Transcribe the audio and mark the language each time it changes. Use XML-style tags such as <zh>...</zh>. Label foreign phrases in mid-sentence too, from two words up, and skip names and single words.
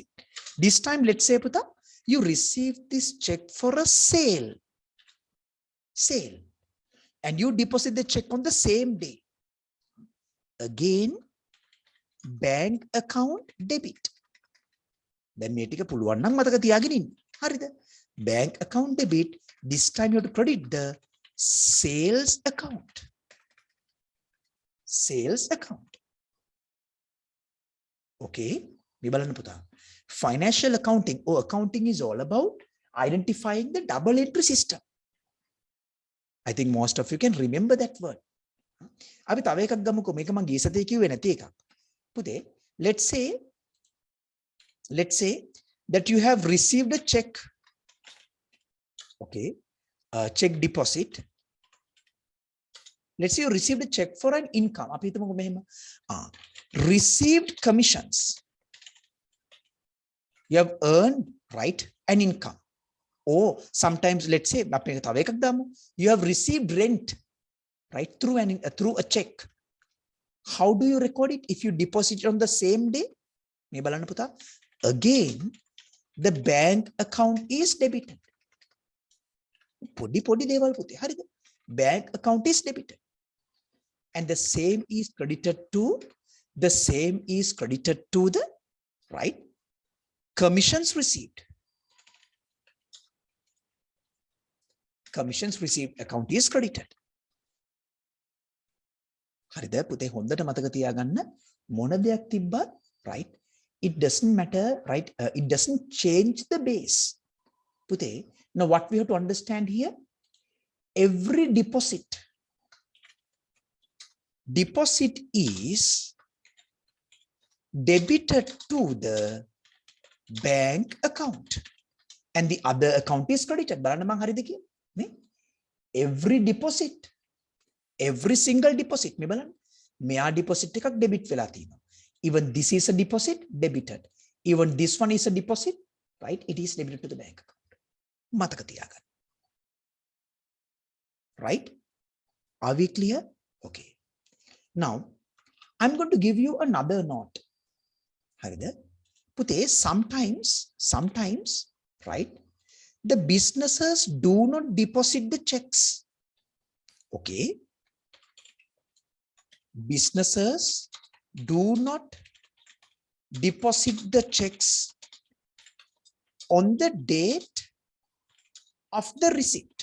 <en>This time, let's say, Puta, you received this check for a sale. And you deposit the check on the same day. Again, bank account debit.</en> <si>Then මේ ටික පුළුවන් නම් මතක තියාගෙන ඉන්න. හරිද?</si> <en>Bank account debit. This time you have to credit the sales account. Sales account. Okay.</en> <si>මේ බලන්න පුතා.</si> <en>Financial accounting or accounting is all about identifying the double entry system. I think most of you can remember that word.</en> <si>අපි තව එකක් ගමුකෝ. මේක මම ගිය සතියේ කිව්වේ නැති එකක්. පුතේ,</si> <en>let's say that you have received a check. Okay, check deposit. Let's say you received a check for an income.</en> <si>අපි හිතමුකෝ මෙහෙම.</si> <en>Received commissions. You have earned, right, an income. Or sometimes, let's say, you have received rent, right, through a check. How do you record it? If you deposit it on the same day,</en> <si>මේ බලන්න පුතා,</si> <en>again the bank account is debited.</en> <si>පොඩි දේවල් පුතේ, හරිද?</si> <en>Bank account is debited. And the same is credited to the right commissions received. Commissions received account is credited.</en> <si>හරිද පුතේ, හොඳට මතක තියාගන්න මොන දෙයක් තිබ්බත්,</si> <en>right, it doesn't matter, right, it doesn't change the base. පුතේ, now what we have to understand here, every deposit is debited to the bank account and the other account is credited.</en> <si>බලන්න මං හරිද කියන්නේ?</si> <en>Every deposit, every single deposit,</en> <si>මේ බලන්න, මෙයා deposit එකක් debit වෙලා තියෙනවා.</si> <en>Even this is a deposit, debited. Even this one is a deposit, right, it is debited to the bank account.</en> <si>මතක තියාගන්න.</si> <en>Right? Are we clear? Okay. Now, I'm going to give you another note.</en> <si>හරිද? පුතේ,</si> <en>sometimes, right, the businesses do not deposit the checks. Okay? Businesses do not deposit the checks on the date of the receipt.</en>